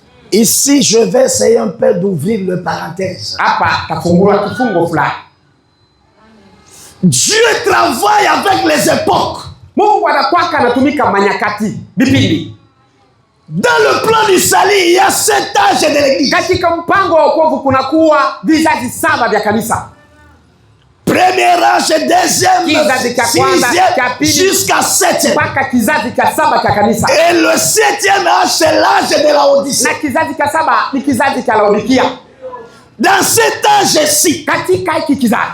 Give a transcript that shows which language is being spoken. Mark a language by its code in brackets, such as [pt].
[fr] Ici, je vais essayer un peu d'ouvrir le parenthèse. [sw] Hapa tafungua kifungo fulani. [fr] Dieu travaille avec les époques. [sw] Mungu anakwaka anatumika manyakati, vipindi. [fr] Dans le plan du salut, il y a 7 âges de l'église. [sw] Katika mpango wa wokovu kunakuwa vizazi 7 vya kanisa. [fr] Premier âge, deuxième, sixième, jusqu'à 7e. [sw] Mpaka kizazi cha 7 cha kanisa. [fr] Et le 7e âge, c'est l'âge de la Odyssée. [sw] Na kizazi cha 7 ni kizazi cha Laodikia. [fr] Dans cet âge-ci, [sw] katika hiki kizazi,